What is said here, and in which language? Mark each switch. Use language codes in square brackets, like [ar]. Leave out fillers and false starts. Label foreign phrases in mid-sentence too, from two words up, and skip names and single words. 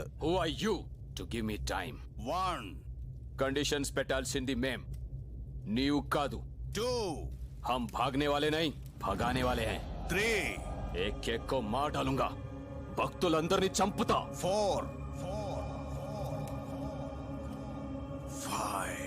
[en] Who are you to give me time? 1 [te] Conditions పెట్టాల్సింది మేం, నీవు కాదు. 2 [hi] हम भागने वाले नहीं, भगाने वाले हैं. 3 एक एक को मार डालूंगा, [te] భక్తులందరినీ చంపుతా. [hi] 4 5